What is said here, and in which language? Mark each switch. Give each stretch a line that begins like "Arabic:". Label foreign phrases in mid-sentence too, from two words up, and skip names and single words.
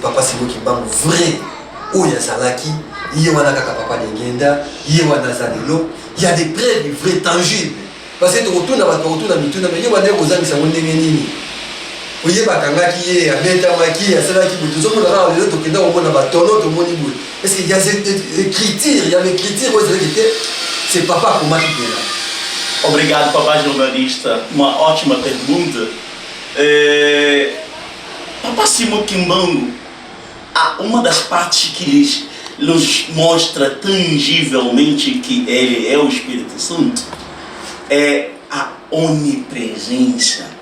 Lingala: Papa Simon Kimbangu vrai oyo azalaki ye wana kaka papa lengenda ye wana aza lelo ya
French: des preuves vrai tangible parce que
Lingala: tokotuna bato bakotuna mituna me ye wana ekozangisa ngo ndenge nini oye bakangaki ye abetamaki asalaki boye tozomona kaka lelo tokenda komona batono tomoni boye
French: parce que
Lingala: ya écriture ya l'écriture oyo ezalaki te c'est papa akomaki pela.
Portuguese: Obrigado, papai jornalista. Uma ótima pergunta. Papa Simon Kimbangu, uma das partes que nos mostra tangivelmente que ele é o Espírito Santo é a onipresença.